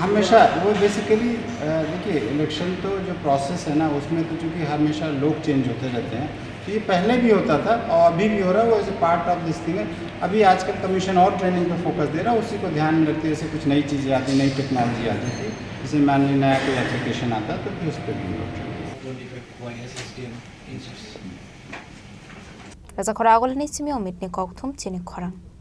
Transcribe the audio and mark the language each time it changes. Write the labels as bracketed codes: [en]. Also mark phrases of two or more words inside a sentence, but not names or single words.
[hi] हमेशा वो बेसिकली देखिए इलेक्शन तो जो प्रोसेस है ना उसमें तो चूँकि हमेशा लोग चेंज होते रहते हैं तो ये पहले भी होता था और अभी भी हो रहा है वो [en] as a part of this thing [hi] है अभी आजकल कमीशन और ट्रेनिंग पर फोकस दे रहा है उसी को ध्यान में रखते जैसे कुछ नई चीज़ें आती नई टेक्नोलॉजी आती थी जैसे मान लीजिए नया कोई एप्लीकेशन आता तो फिर उस पर भी लोग [trp] Rasa Khoragol ni simi omit ni kokthum Chini Khorang